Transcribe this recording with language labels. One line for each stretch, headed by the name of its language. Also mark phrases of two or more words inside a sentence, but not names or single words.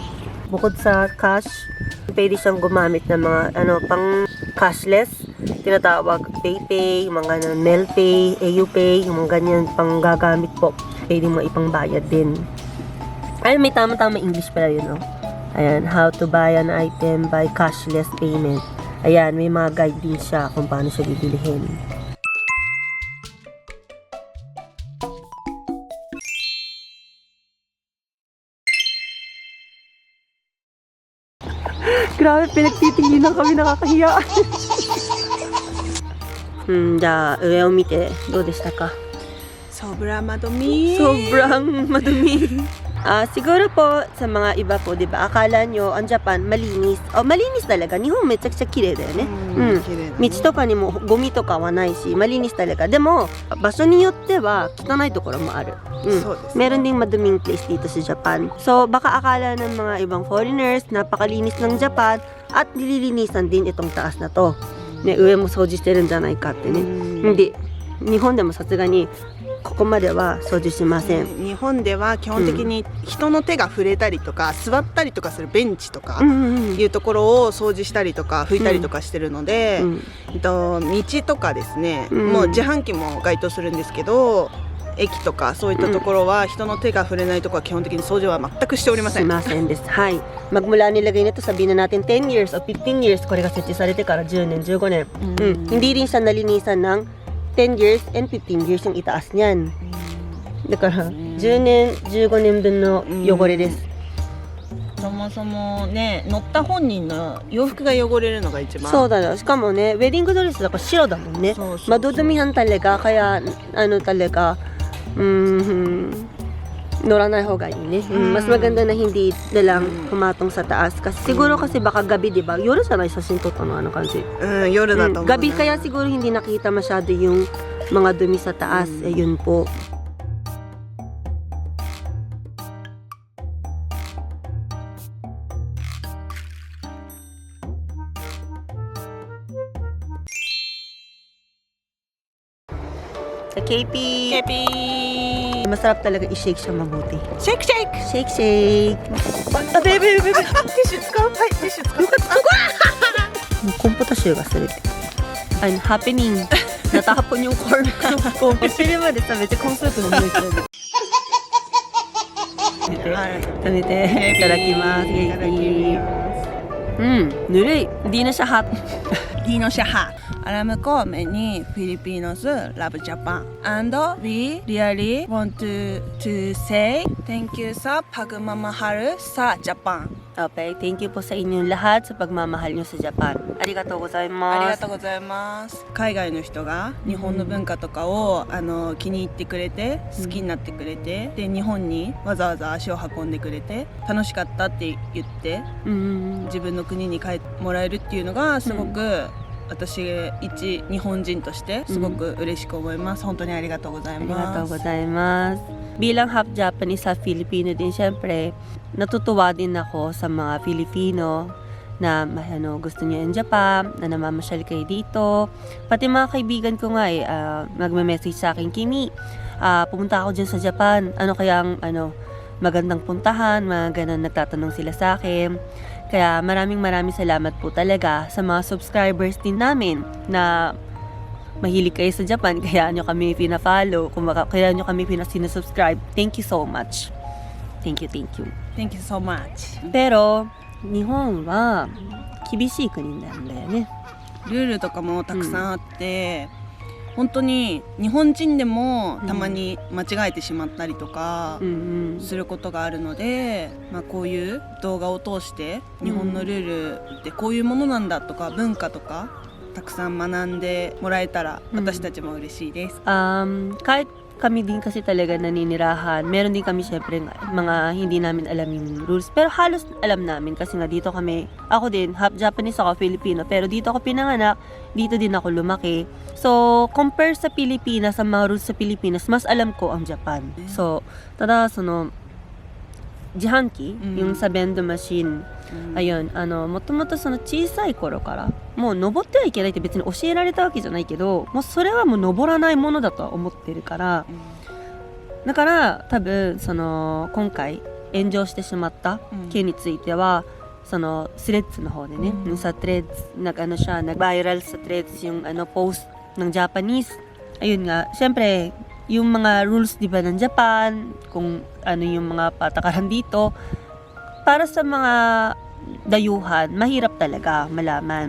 Filipino: Bukod sa cash, pwede siyang gumamit ng mga pang cashless. Tinatawag PayPay, mga NelPay, AUPay, yung mga ganyan pang gagamit po. Pwede mo ipangbayad din. Ay, may tama-tama English pala yun, no? Ayan,
English: how to buy an item by cashless payment.
Filipino: Ayan, may mga guide din siya kung paano siya bibilihin. Grabe, pinagtitingin lang kami, nakakahiya.
Japanese: 上を見て、どうでしたか?
Filipino: Sobrang madumi. Sobrang madumi. Siguro po sa mga iba po, 'di ba? Akala nyo ang Japan malinis. Malinis talaga.
Japanese: 日本めちゃくちゃ綺麗だよね. 綺麗だね道とかにもゴミとかはないし、
Filipino: malinis talaga.
Japanese: でも場所によっては汚いところもある。そうですね
Filipino: Meron ding maduming place dito sa Japan. So baka akala ng mga ibang foreigners napakalinis ng Japan at nililinisan din itong taas na to.
Japanese: Ne, 上も掃除してるんじゃないかってね。hindi. 日本でもさすがにここまでは掃除しません。日本では基本的に人の手が触れたりとか、座ったりとかするベンチとかいうところを掃除したりとか拭いたりとかしてるので、道とかですね、もう自販機も該当するんですけど、駅とかそういったところは人の手が触れないところは基本的に掃除は全くしておりません。しませんです。はい。
Filipino: Magmula nilagay nito, sabihin na natin 10 years o 15 years,
Japanese: これが設置されてから10年、15 年。
Filipino: Hindi rin siya nalinisan ng
English: 10 years and 15 years
Filipino: yung itaas niyan.
Japanese: だから10年、15年分の汚れです。そもそもね、乗った本人の洋服が汚れるのが一番。そうだよ。しかもね、ウェディングドレスだから白だもんね。そうそうそう。
Filipino: Madudumihan talaga, kaya ano talaga, noranay hoga yun eh. Mas maganda na hindi na lang humatong sa taas. Kasi siguro kasi baka gabi, di ba? Yoru sanay sa sinto to no, ano kasi.
Japanese: 夜だと思う。
Filipino: Gabi kaya siguro hindi nakita masyado yung mga dumi sa taas. Yun po. Sa KP. KP! Masarap talaga i-shake siya mabuti.
English: Shake shake! Shake, shake. Bebe.
Japanese: ティッシュ使う？はい、ティッシュ使う。コンポタ臭がするって。happening.
Filipino: Natapon yung corn ko. Pili mo din sa medyo kung sa ito naman ito.
Japanese: 食べて。いただきます。いただきます。
Filipino: ぬるい。Di na siya hot. Di na siya hot. Alam ko,
English: many Filipinos love Japan. And we really want to say thank you
Filipino: sa pagmamahal sa Japan.
English: Okay, thank you
Filipino: po sa inyong lahat sa pagmamahal nyo sa Japan.
Japanese: Arigatou gozaimasu. ありがとうございます。海外の人が日本の文化とかを気に入ってくれて、好きになってくれて、で日本にわざわざ足を運んでくれて、楽しかったって言って、自分の国に帰ってもらえるっていうのがすごく、私一日本人としてすごく嬉しく思います。本当にありがとうございます。 Arigatou gozaimasu.
Filipino: Bilang
English: half Japanese
Filipino: sa Filipino din, syempre, natutuwa din ako sa mga Filipino na gusto niyo in Japan, na namamasyal kayo dito. Pati mga kaibigan ko nga nagme-message sa akin, Kimi, pumunta ako dyan sa Japan. Ano kayang magandang puntahan, mga ganun, nagtatanong sila sa akin. Kaya maraming salamat po talaga sa mga subscribers din namin na mahilig kayo sa Japan, kaya nyo kami pina-follow, kaya nyo kami sinusubscribe.
English: Thank you so much. Thank you. Thank you so much.
Filipino: Pero,
Japanese: 日本は厳しい国なんだよね。ルールとかもたくさんあって、本当に日本人でもたまに間違えてしまったりとかすることがあるので、こういう動画を通して日本のルールってこういうものなんだとか文化とかたくさん学んでもらえたら私たちも嬉しいです。
Filipino: Kahit kami din kasi talaga naninirahan, meron din kami syempre mga hindi namin alam yung rules, pero halos alam namin kasi nga dito kami, ako din,
English: half Japanese
Filipino: ako, Filipino, pero dito ako pinanganak, dito din ako lumaki. So, compare sa Pilipinas, sa mga rules sa Pilipinas, mas alam ko ang Japan. So,
Japanese: ただ、自販機,
Filipino: yung sa vending machine, ayun,
Japanese: もともとその小さい頃からもう登ってはいけないって別に教えられたわけじゃないけど、もうそれはもう登らないものだとは思ってるから、だから多分今回炎上してしまった件については、そのスレッズの方でね、
Filipino: sa threads siya nag-viral sa threads yung post ng Japanese. Ayun nga, syempre yung mga rules 'di ba ng Japan, kung ano yung mga patakaran dito, para sa mga dayuhan, mahirap talaga malaman.